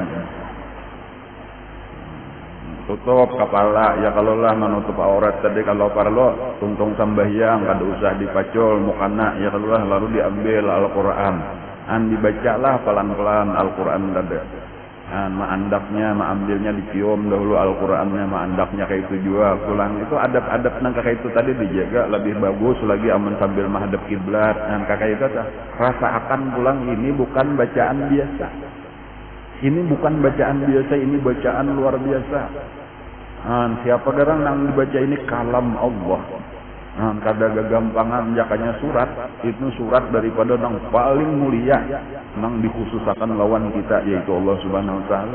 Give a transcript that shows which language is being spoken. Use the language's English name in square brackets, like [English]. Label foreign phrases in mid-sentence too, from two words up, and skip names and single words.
[Banjar] Tutup kepala, ya kalau lah menutup aurat tadi kalau perlu tuntung sambahyang, kada usah dipacul mukana, ya kalau lah lalu diambil Al-Quran. [Indonesian] Dibacalah pelan-pelan Al-Quran tadi. [Banjar] Maandaknya, maambilnya dicium dahulu Al-Qurannya, maandaknya kayak itu juga. Pulang itu adab-adab nang kayak itu tadi dijaga lebih bagus lagi aman sambil menghadap kiblat. Kakak itu rasa akan pulang ini bukan bacaan biasa. [Indonesian] Ini bukan bacaan biasa, ini bacaan luar biasa. Siapa orang yang dibaca ini kalam Allah. [Banjar] Kada gagampangan jakanya surat, itu surat daripada yang paling mulia yang dikhususkan lawan kita, yaitu Allah [Arabic] سبحانه وتعالى.